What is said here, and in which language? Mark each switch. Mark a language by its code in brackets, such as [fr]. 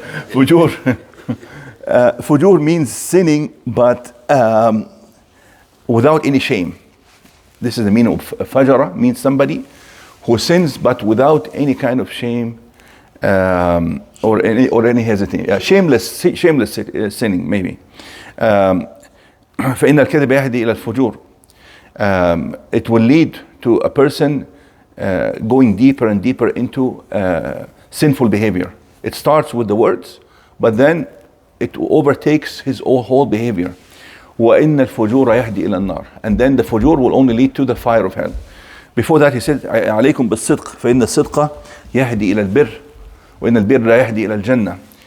[en] Fujur. Fujur means sinning, but without any shame. This is the meaning of fajara, means somebody who sins but without any kind of shame or any hesitation. Shameless sinning maybe. [ar] فإن الكذب يهدي إلى الفجور. [en] It will lead to a person going deeper and deeper into sinful behavior. It starts with the words, but then it overtakes his whole behavior. [ar] وَإِنَّ الْفُجُورَ يَهْدِي إِلَى النَّارِ. [en] And then the fujur will only lead to the fire of hell. Before that he said, [ar] عليكم بالصدق فإن الصدق يهدي إلى البر وإن البر يهدي إلى الجنة.